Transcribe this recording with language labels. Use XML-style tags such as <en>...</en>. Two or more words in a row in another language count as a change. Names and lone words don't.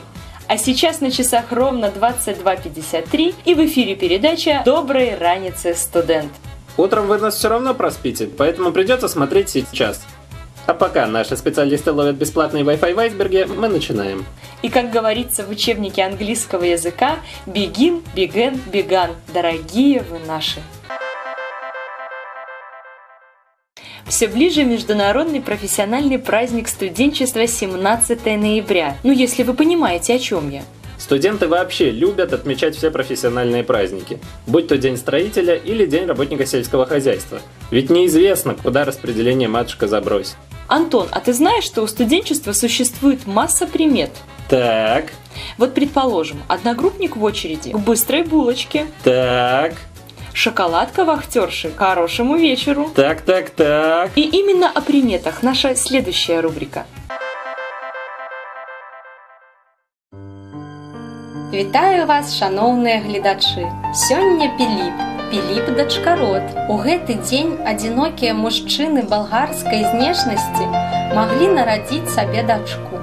<ru>А сейчас на часах ровно 22:53 и в эфире передача «Доброй раницы, студент». Утром вы нас все равно проспите, поэтому придется смотреть сейчас. А пока наши специалисты ловят бесплатный Wi-Fi в айсберге, мы начинаем. И как говорится в учебнике английского языка,</ru> <en>begin, began, began,</en> <ru>дорогие вы наши. Все ближе международный профессиональный праздник студенчества 17 ноября. Ну, если вы понимаете, о чем я. Студенты вообще любят отмечать все профессиональные праздники, будь то День строителя или День работника сельского хозяйства. Ведь неизвестно, куда распределение матушка забросит. Антон, а ты знаешь, что у студенчества существует масса примет? Так. Вот, предположим, одногруппник в очереди к быстрой булочке. Так. Шоколадка вахтерши к хорошему вечеру. Так. И именно о приметах наша следующая рубрика.</ru> <be>Вітаю вас, шановныя гледачы! Сёння Піліп Дачкарот. У гэты дзень адзінокія мужчыны балгарскай знешнасці маглі нарадзіць сабе дачку.</be>